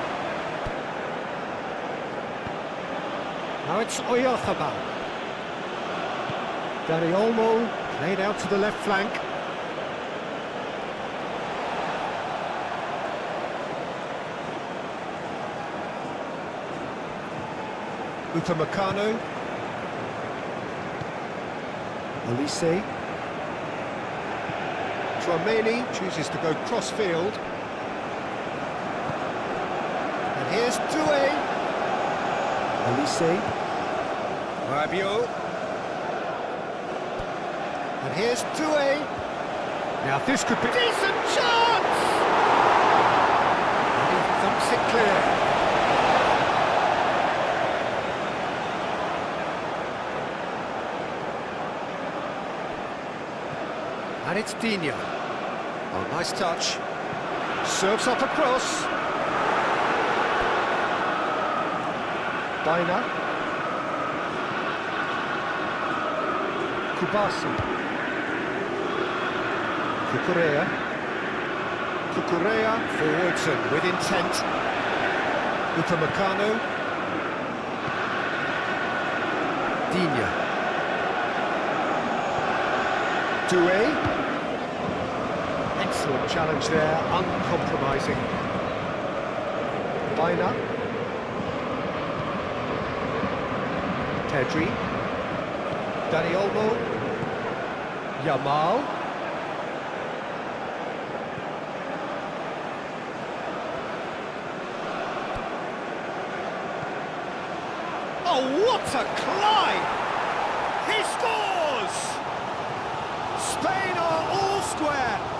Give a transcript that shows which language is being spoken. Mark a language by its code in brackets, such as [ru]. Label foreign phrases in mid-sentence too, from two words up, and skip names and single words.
[en] Now it's Oyarzabal. Dani Olmo played out to the left flank. Upamecano. Olise. Tchouameni chooses to go cross-field. And here's Doué. Olise. Rabiot. And here's Doué. Now this could be... Decent chance! And he thumps it clear. And it's Digne. Oh, nice touch. Serves up across. Baina. Kubasi. Cucurella. Cucurella forwards and with intent. Upamecano. Digne. Doué. Excellent challenge there, uncompromising. Baina. Pedri. Dani Olmo. Yamal. Oh, what a climb! He scores! Spain are all square.